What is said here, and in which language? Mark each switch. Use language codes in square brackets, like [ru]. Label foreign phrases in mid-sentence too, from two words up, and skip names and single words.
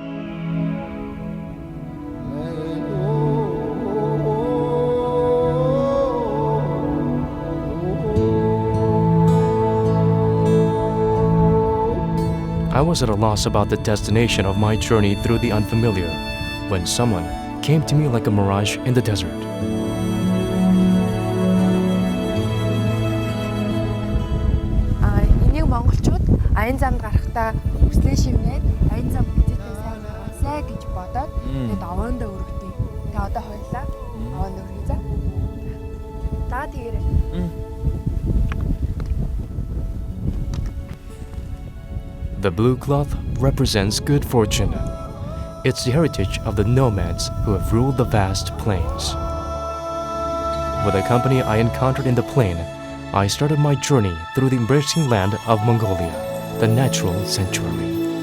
[en] I was at a loss about the destination of my journey through the unfamiliar when someone came to me like a mirage in the desert. [mn] Энийг монголчууд аян замд гарахдаа хүслээ шивнээд аян зам гизээтэй сайн байгаасай гэж бодоод тэгээд овоондоо өргөдөг. Тэгээд одоо хоёлаа овоонд өргөе за. Даа тэгээрэй. [en] The blue cloth represents good fortune. It's the heritage of the nomads who have ruled the vast plains. With a company I encountered in the plain, I started my journey through the embracing land of Mongolia, the natural sanctuary.